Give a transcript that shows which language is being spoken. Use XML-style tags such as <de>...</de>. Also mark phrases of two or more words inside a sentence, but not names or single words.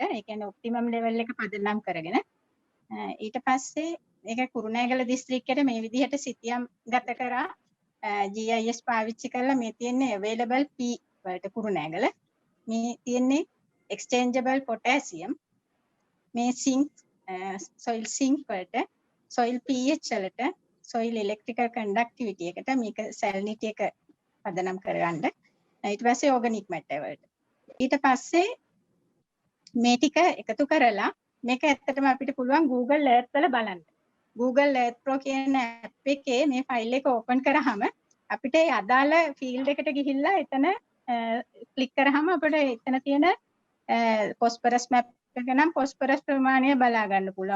<si>ඒ කියන්නේ</si> <en>optimum level</en> <si>එක පදනම් කරගෙන ඊට පස්සේ ඒක කුරුණෑගල දිස්ත්‍රික්කයට මේ විදිහට සිතියම් ගත කරා. GIS පාවිච්චි කරලා මේ තියෙන්නේ</si> <en>available P</en> <si>වලට කුරුණෑගල. මේ තියෙන්නේ</si> <en>exchangeable potassium.</en> <si>මේ සිංක්</si> <en>soil sink</en> <si>වලට,</si> <en>soil pH</en> <si>වලට,</si> <en>soil electrical conductivity</en> <si>එකට මේක salinity එක පදනම් කරගන්න. ඊට පස්සේ</si> <en>organic matter</en> <si>වලට. ඊට පස්සේ මේ ටික එකතු කරලා මේක ඇත්තටම අපිට පුළුවන් Google Earth වල බලන්න. Google Earth Pro කියන app එකේ මේ ෆයිල් එක ඕපන් කරාම අපිට ඒ අදාළ ෆීල්ඩ් එකට ගිහිල්ලා එතන ක්ලික් කරාම අපිට එතන තියෙන</si> <en>phosphorus map</en> <si>එක නම් phosphorus ප්‍රමාණය බලා ගන්න පුළුවන්.</si>